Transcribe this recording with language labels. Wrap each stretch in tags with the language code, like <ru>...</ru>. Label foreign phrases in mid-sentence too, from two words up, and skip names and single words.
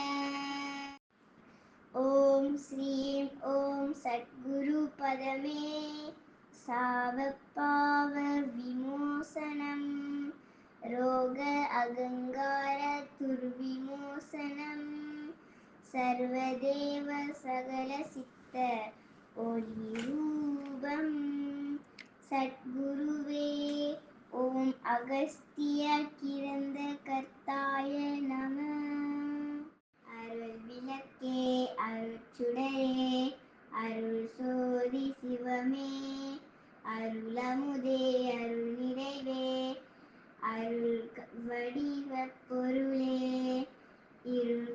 <sa>ॐ श्रीं ॐ सद्गुरुपदमे सावपाव विमोचनं रोग अगङ्गार दुर्विमोचनं सर्वदेव सकलसिद्ध ओलिरूपं सद्गुरुवे ॐ अगस्त्य किरन्दकर्ताय नमः।</sa> <ta>அருள் விளக்கே அருட்சுடரே அருள் சோதி சிவமே அருளமுதே அருள் நிறைவே அருள் வடிவ பொருளே இருள்</ta>